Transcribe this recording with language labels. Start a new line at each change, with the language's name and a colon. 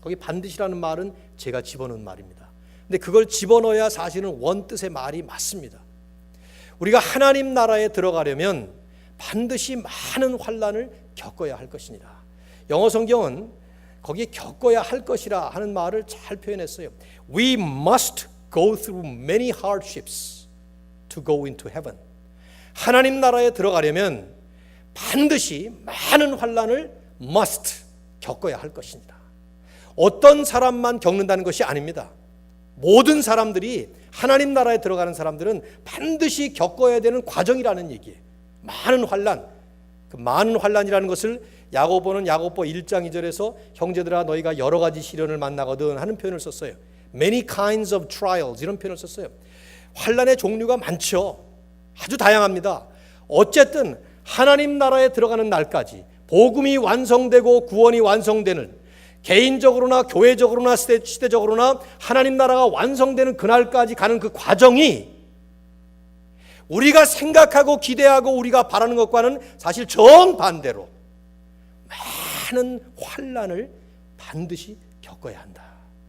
Korean: 거기 반드시라는 말은 제가 집어넣은 말입니다. 근데 그걸 집어넣어야 사실은 원뜻의 말이 맞습니다. 우리가 하나님 나라에 들어가려면 반드시 많은 환난을 겪어야 할 것이니라. 영어 성경은 거기에 겪어야 할 것이라 하는 말을 잘 표현했어요.
English: We must go through many hardships to go into heaven.
Korean: 하나님 나라에 들어가려면 반드시 많은 환난을 must 겪어야 할 것입니다. 어떤 사람만 겪는다는 것이 아닙니다. 모든 사람들이 하나님 나라에 들어가는 사람들은 반드시 겪어야 되는 과정이라는 얘기예요. 많은 환난, 그 많은 환난이라는 것을 야고보는 야고보 1장 2절에서 형제들아 너희가 여러 가지 시련을 만나거든 하는 표현을 썼어요.
English: Many kinds of trials
Korean: 이런 표현을 썼어요. 환난의 종류가 많죠. 아주 다양합니다. 어쨌든 하나님 나라에 들어가는 날까지 복음이 완성되고 구원이 완성되는 개인적으로나 교회적으로나 시대적으로나 하나님 나라가 완성되는 그날까지 가는 그 과정이 우리가 생각하고 기대하고 우리가 바라는 것과는 사실 정반대로 많은 환난을 반드시 겪어야 한다.